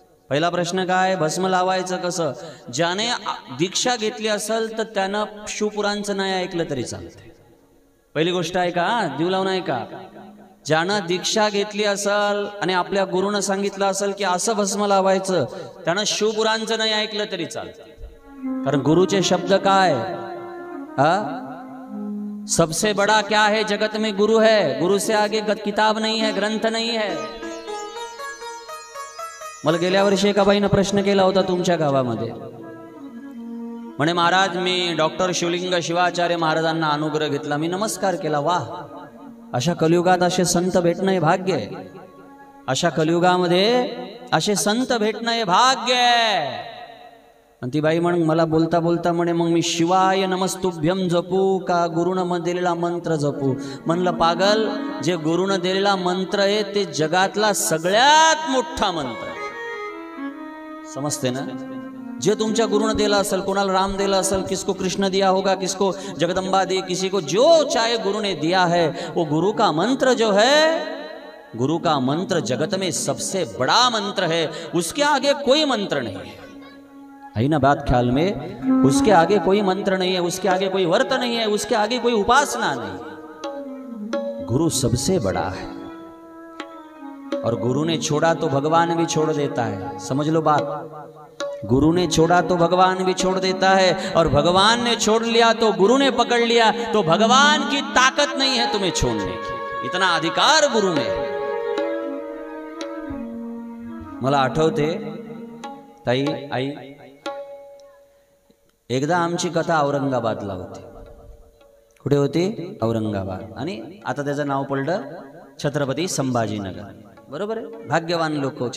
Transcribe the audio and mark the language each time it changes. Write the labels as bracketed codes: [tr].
[mr] पहिला प्रश्न काय, भस्म लावायचं कसं? ज्याने दीक्षा घेतली असेल तर त्यानं शिवपुराणचं नाही ऐकलं तरी चालतंय. पहिली गोष्ट आहे का, जीव लावून आहे का? ज्यानं दीक्षा घेतली असेल आणि आपल्या गुरुनं सांगितलं असेल की असं भस्म लावायचं, त्यानं शिवपुराणचं नाही ऐकलं तरी चालतं. कारण गुरुचे शब्द काय, [hi] सबसे बड़ा क्या है जगत में गुरु है, गुरु से आगे किताब नहीं है, ग्रंथ नहीं है. [mr] मला गेल्या वर्षी एका बाईनं प्रश्न केला होता तुमच्या गावामध्ये. म्हणे महाराज मी डॉक्टर शिवलिंग शिवाचार्य महाराजांना अनुग्रह घेतला, मी नमस्कार केला. वाह, अशा कलियुगात असे संत भेटणं हे भाग्य आहे. अशा कलियुगामध्ये असे संत भेटणं हे भाग्य आहे. आणि ती बाई म्हण मला बोलता बोलता म्हणे मग मी शिवाय नमस्तुभ्यम जपू का गुरुनं दिलेला मंत्र जपू? म्हणलं पागल, जे गुरुनं दिलेला मंत्र आहे ते जगातला सगळ्यात मोठा मंत्र. समजते ना? जे तुमच्या गुरुनं दिला असेल, [hi] कोणाला राम दिला असेल, किसको कृष्ण दिया होगा, किसको जगदम्बा दी, किसी को जो चाहे गुरु ने दिया है, वो गुरु का मंत्र जो है, गुरु का मंत्र जगत में सबसे बड़ा मंत्र है. उसके आगे कोई मंत्र नहीं है ना बात ख्याल में? उसके आगे कोई मंत्र नहीं है, उसके आगे कोई व्रत नहीं है, उसके आगे कोई उपासना नहीं. गुरु सबसे बड़ा है. और गुरु ने छोड़ा तो भगवान भी छोड़ देता है. समझ लो बात. गुरु ने छोड़ा तो भगवान भी छोड़ देता है, और भगवान ने छोड़ लिया तो गुरु ने पकड़ लिया, तो भगवान की ताकत नहीं है तुम्हें छोड़ने की. इतना अधिकार गुरु ने. [mr] मला आठवते ताई, आई, एकदा आमची कथा औरंगाबादला होती. कुठे होती? औरंगाबाद. आणि आता त्याचं नाव पडलं छत्रपती संभाजीनगर. बरोबर आहे? भाग्यवान लोक.